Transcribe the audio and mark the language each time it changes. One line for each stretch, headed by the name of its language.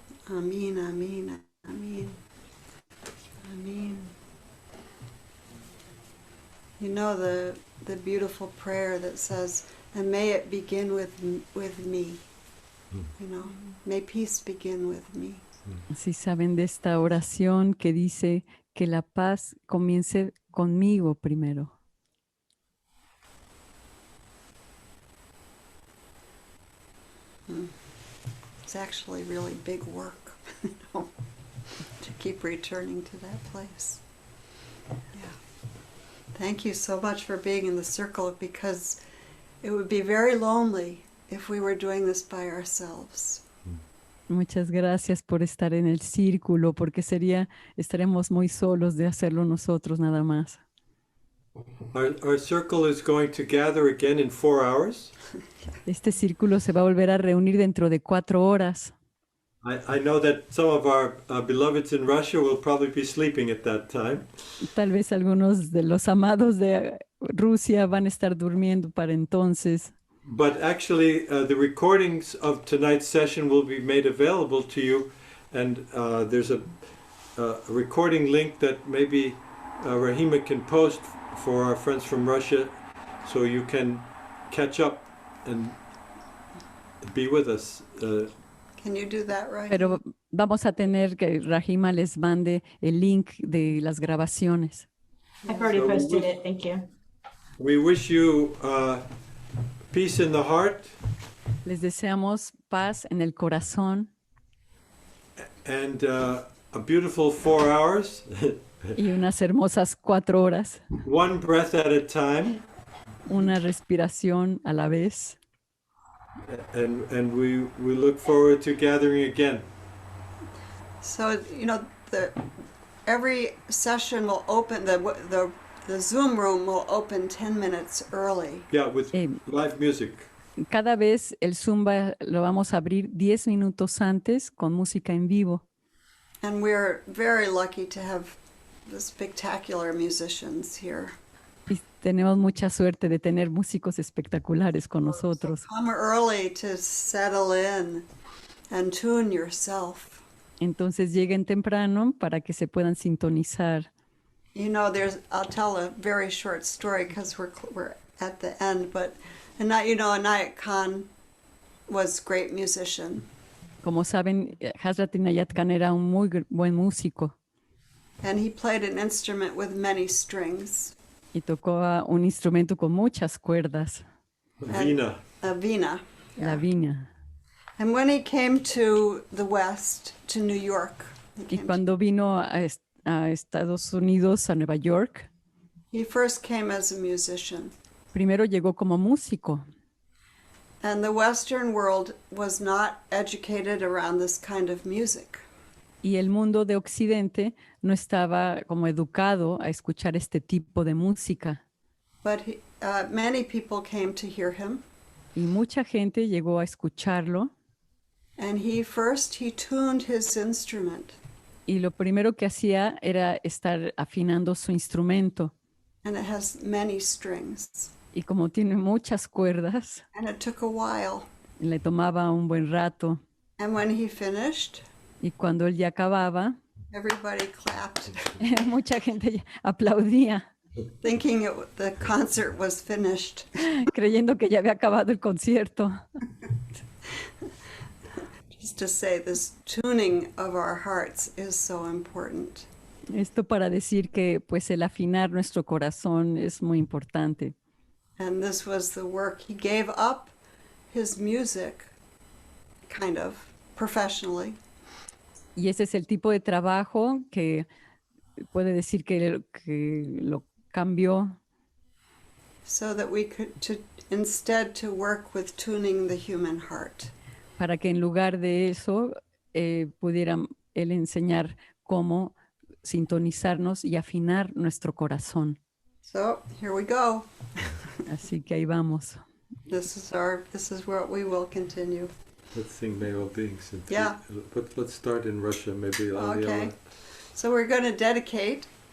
English: Amen, amen, amen, amen. You know the beautiful prayer that says, and may it begin with me. You know, may peace begin with me.
Spanish: Si saben de esta oración que dice que la paz comience conmigo primero.
English: It's actually really big work, you know, to keep returning to that place. Yeah. Thank you so much for being in the circle, because it would be very lonely if we were doing this by ourselves.
Spanish: Muchas gracias por estar en el círculo, porque estaremos muy solos de hacerlo nosotros nada más.
English: Our circle is going to gather again in 4 hours.
Spanish: Este círculo se va a volver a reunir dentro de 4 horas.
English: I know that some of our beloveds in Russia will probably be sleeping at that time.
Spanish: Tal vez algunos de los amados de Rusia van a estar durmiendo para entonces.
English: But actually, the recordings of tonight's session will be made available to you, and there's a recording link that maybe Rahima can post for our friends from Russia, so you can catch up and be with us. Can you do that, right?
Spanish: Pero vamos a tener que Rahima les mande el link de las grabaciones.
English: I've already So posted it. Thank you. We wish you peace in the heart
Spanish: Les deseamos paz en el corazón
English: and a beautiful 4 hours,
Spanish: y unas hermosas 4 horas,
English: one breath at a time.
Spanish: una respiración a la vez.
English: And we look forward to gathering again. So, you know, every session will open, the Zoom room will open 10 minutes early. Yeah, with live music.
Spanish: Cada vez el Zoom lo vamos a abrir 10 minutos antes con música en vivo.
English: And we're very lucky to have the spectacular musicians here.
Spanish: Y tenemos mucha suerte de tener músicos espectaculares con nosotros.
English: Come early to settle in and tune yourself.
Spanish: Entonces lleguen temprano para que se puedan sintonizar.
English: You know, I'll tell a very short story because we're at the end, but Anayat Khan was a great musician.
Spanish: Como saben, Hazrat Inayat Khan era un muy buen músico.
English: And he played an instrument with many strings.
Spanish: Y tocó un instrumento con muchas cuerdas.
English: Vina. A vina.
Spanish: La vina.
English: And when he came to the West, to New York,
Spanish: Y cuando vino a Estados Unidos, a Nueva York,
English: he first came as a musician.
Spanish: primero llegó como músico.
English: And the Western world was not educated around this kind of music.
Spanish: Y el mundo de Occidente no estaba como educado a escuchar este tipo de música.
English: But many people came to hear him.
Spanish: Y mucha gente llegó a escucharlo.
English: And he tuned his instrument.
Spanish: Y lo primero que hacía era estar afinando su instrumento.
English: And it has many strings.
Spanish: Y como tiene muchas cuerdas,
English: And it took a while.
Spanish: le tomaba un buen rato.
English: And when he finished,
Spanish: Y cuando él ya acababa,
English: everybody clapped,
Spanish: mucha gente aplaudía,
English: thinking the concert was finished.
Spanish: creyendo que ya había acabado el concierto.
English: Just to say, this tuning of our hearts is so important.
Spanish: Esto para decir que pues el afinar nuestro corazón es muy importante.
English: And this was the work. He gave up his music, kind of, professionally.
Spanish: Y ese es el tipo de trabajo que puede decir que lo cambió
English: So that we could instead to work with tuning the human heart.
Spanish: para que en lugar de eso pudiera él enseñar cómo sintonizarnos y afinar nuestro corazón.
English: So here we go.
Spanish: Así que ahí vamos.
English: This is where we will continue. Let's sing May All Beings. Yeah. But let's start in Russia, maybe. Okay. So we're going to dedicate.